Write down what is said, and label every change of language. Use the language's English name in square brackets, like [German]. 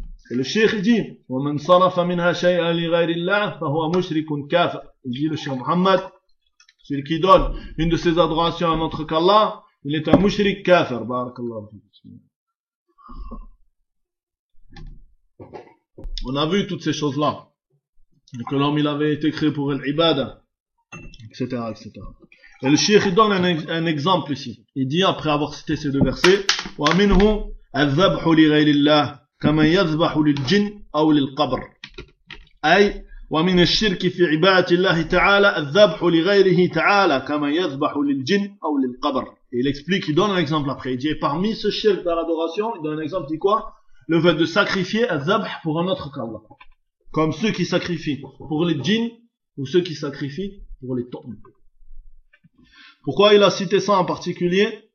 [French] Et le shaykh dit, « [Arabic] وَمَنْ صَرَفَ مِنْهَا شَيْئًا لِغَيْرِ اللَّهِ فَهُوَ مُشْرِكٌ كَافَ [French] » dit le shaykh Muhammad, celui qui donne une de ses adorations à notre qu'Allah, il est un mushrik kafir. On a vu toutes ces choses-là. Que l'homme il avait été créé pour l'ibada, etc., etc. Et le shaykh donne un exemple ici. Il dit, après avoir cité ces deux versets, [Arabic] « وَمِنْهُ أَذَّبْحُ لِغَيْلِ اللَّهِ كَمَنْ يَذْبَحُ لِلْجِنْ أَوْ لِلْقَبْرِ » ومن الشرك في عبادة الله تعالى الذبح لغيره تعالى كما يذبح للجن أو للقبر. [French] Il explique, il donne un exemple après. Il dit, parmi ce shirk dans l'adoration, il donne un exemple, il dit quoi? Le fait de sacrifier un ذبح pour un autre qu'Allah. comme ceux qui sacrifient pour les djinns ou ceux qui sacrifient pour les tombes. Pourquoi il a cité ça en particulier?